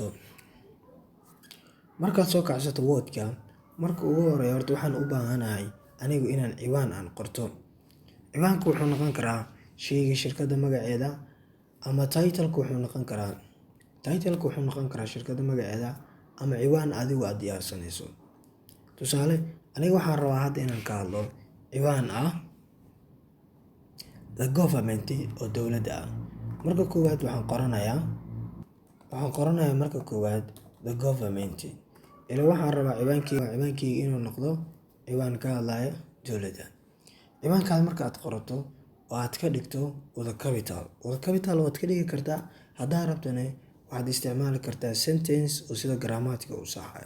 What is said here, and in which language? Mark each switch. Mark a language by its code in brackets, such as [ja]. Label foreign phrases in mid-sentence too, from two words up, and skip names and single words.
[so] Markaad soo kacsato wordka, marka ugu horeeya horta waxaan u baahanahay anigu inaan ciwaan aan qorto. ciwaanku wuxuu noqon karaa sheyga shirkadda magaceeda, ama title-ku wuxuu noqon karaa shirkadda magaceeda, ama ciwaan adigu aad diyaarsanayso. Tusaale, aniga waxaan rabaa hadda inaan ka hadlo ciwaan ah [en] the government [so] oo dowladda ah. Marka koowaad waxaan qoranayaa marka koowaad [en] the government. [so] Waxaan rabaa ciwaankeyga inuu noqdo ciwaan ka hadlaya dowladda. ciwaankaas marka aad qorato oo aad ka dhigto wada capital waad ka dhigi kartaa. haddaad rabtana waxaad isticmaali kartaa sentence oo sida grammatica u saxayo.